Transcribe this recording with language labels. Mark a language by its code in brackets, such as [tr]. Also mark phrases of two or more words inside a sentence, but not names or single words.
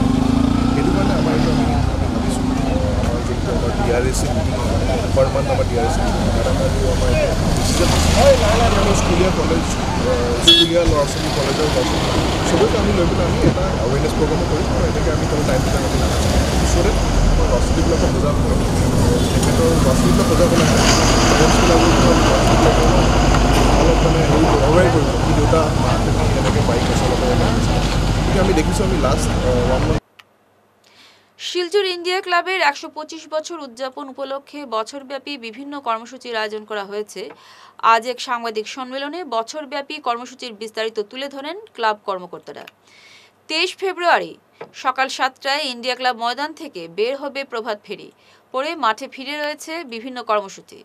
[as] সেইটো কাৰণে আমাৰ এইটো আমি ভাবিছোঁ আমাৰ যোনটো আমাৰ DRSC [en] meeting per month [as] আমাৰ DRSC মিটিং তাত আমাৰ ডিচিজন আমাৰ স্কুলীয়া কলেজ, স্কুলীয়া ল'ৰা ছোৱালী, কলেজৰ ল'ৰা ছোৱালী চবকে আমি লৈ পেলাই আমি এটা এৱেৰনেছ প্ৰগ্ৰামো কৰিম আৰু এনেকৈ আমি কোনো [en] time to time [as] আমি নাথাকিম। ওচৰতে আমাৰ ল'ৰা ছোৱালীবিলাকক বুজাব লাগে, তেখেতৰ ল'ৰা ছোৱালীবিলাক বুজাব লাগে, পেৰেণ্টছবিলাকক অলপ মানে হেৰি অৱেৰ কৰিব কি দেউতা মাহঁতে এনেকৈ বাইক চলাব লাগে। গতিকে আমি দেখিছোঁ আমি [en] last 1 month. [bn] শিলচর ইন্ডিয়া ক্লাবের 125 বছর উদযাপন উপলক্ষে বছরব্যাপী বিভিন্ন কর্মসূচির আয়োজন করা হয়েছে। আজ এক সাংবাদিক সম্মেলনে বছরব্যাপী কর্মসূচির বিস্তারিত তুলে ধরেন ক্লাব কর্মকর্তারা। 23 ফেব্রুয়ারি সকাল 7টায় ইন্ডিয়া ক্লাব ময়দান থেকে বের হবে প্রভাত ফেরি, পরে মাঠে ফিরে রয়েছে বিভিন্ন কর্মসূচি।